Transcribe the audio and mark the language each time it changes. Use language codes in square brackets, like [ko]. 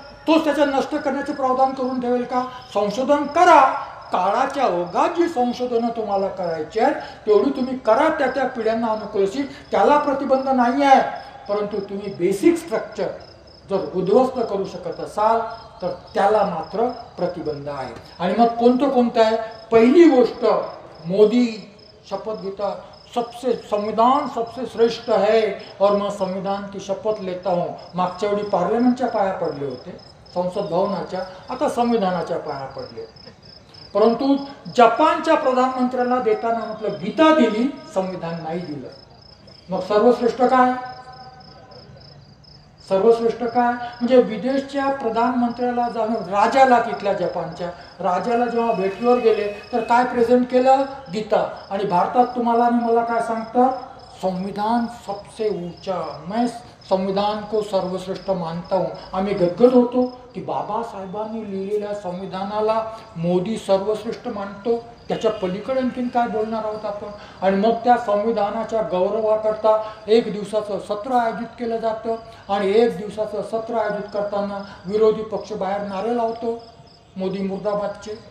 [mr] तोच त्याचं नष्ट करण्याचे प्रावधान करून ठेवेल का? संशोधन करा, काळाच्या ओघात जी संशोधनं तुम्हाला करायची आहेत तेवढी तुम्ही करा, त्या पिढ्यांना अनुकूलशी, त्याला प्रतिबंध नाही आहे. परंतु तुम्ही बेसिक स्ट्रक्चर जर उद्ध्वस्त करू शकत असाल तर त्याला मात्र प्रतिबंध आहे. आणि मग कोणतं आहे? पहिली गोष्ट, मोदी शपथ घेतात, [hi] संविधान सबसे श्रेष्ठ है और मैं संविधान की शपथ लेता हूँ. [mr] मागच्या वेळी पार्लमेंटच्या पाया पडले होते, संसद भवनाच्या, आता संविधानाच्या पाया पडले. परंतु जपानच्या प्रधानमंत्र्याला देताना म्हटलं गीता दिली, संविधान नाही दिलं. मग सर्वश्रेष्ठ काय? सर्वश्रेष्ठ काय म्हणजे विदेशच्या प्रधानमंत्र्याला जाऊन, राजाला, तिथल्या जपानच्या राजाला जेव्हा भेटीवर गेले तर काय प्रेझेंट केलं? गीता. आणि भारतात तुम्हाला आणि मला काय सांगतात? [hi] संविधान सबसे ऊंचा, मैं संविधान को सर्वश्रेष्ठ मानता हूँ. [mr] आम्ही गदगद होतो की बाबासाहेबांनी लिहिलेल्या संविधानाला मोदी सर्वश्रेष्ठ मानतो. त्याच्या पलीकडे आणखीन काय बोलणार आहोत आपण? आणि मग त्या संविधानाच्या गौरवाकरता एक दिवसाचं सत्र आयोजित केलं जातं आणि एक दिवसाचं सत्र आयोजित करताना विरोधी पक्ष बाहेर नारे लावतो, मोदी मुर्दाबादचे.